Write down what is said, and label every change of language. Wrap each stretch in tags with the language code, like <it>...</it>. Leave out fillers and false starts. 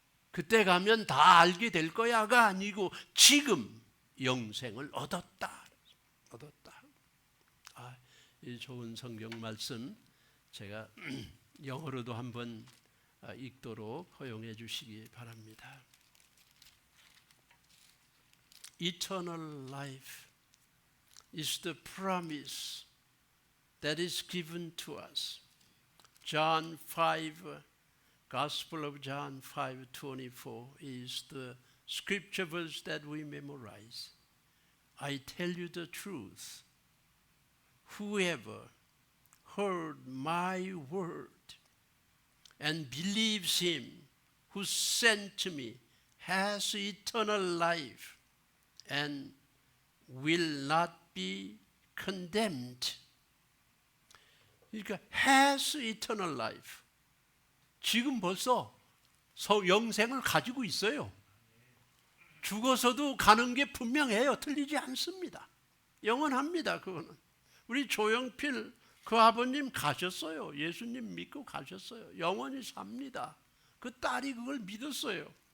<ko>그때 가면 다 알게 될 거야가 아니고 지금 영생을 얻었다. 얻었다. 이 좋은 성경 말씀 제가 영어로도 한번 읽도록 허용해 주시기 바랍니다.</ko> <en>Eternal life is the promise that is given to us. John 5, Gospel of John 5:24 is the scripture verse that we memorize. I tell you the truth. Whoever heard my word and believes him who sent me has eternal life and will not be condemned.</en> <ko>그러니까</ko> <en>has eternal life.</en> <ko>지금 벌써 영생을 가지고 있어요. 죽어서도 가는 게 분명해요. 틀리지 않습니다. 영원합니다. 그거는. 우리 조영필 그 아버님 가셨어요. 예수님 믿고 가셨어요. 영원히 삽니다. 그 딸이 그걸 믿었어요.</ko>